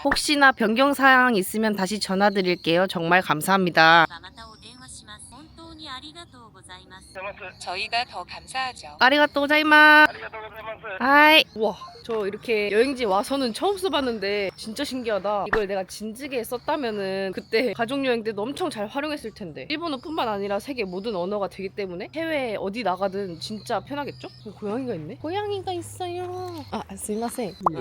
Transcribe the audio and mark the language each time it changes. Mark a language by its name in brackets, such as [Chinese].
[Korean] 혹시나 변경사항 있으면 다시 전화드릴게요. 정말 감사합니다. [Japanese] またお電話します。本当にありがとうございます。 [Korean] 저희가 더 감사하죠. [Japanese] 아리가또 고자이마스. 하이. [Korean] 와, 저 이렇게 여행지 와서는 처음 써봤는데 진짜 신기하다. 이걸 내가 진즉에 썼다면은 그때 가족여행 때도 엄청 잘 활용했을 텐데. 일본어뿐만 아니라 세계 모든 언어가 되기 때문에 해외 어디 나가든 진짜 편하겠죠? 고양이가 있네? 고양이가 있어요. [Japanese] 스미마셍.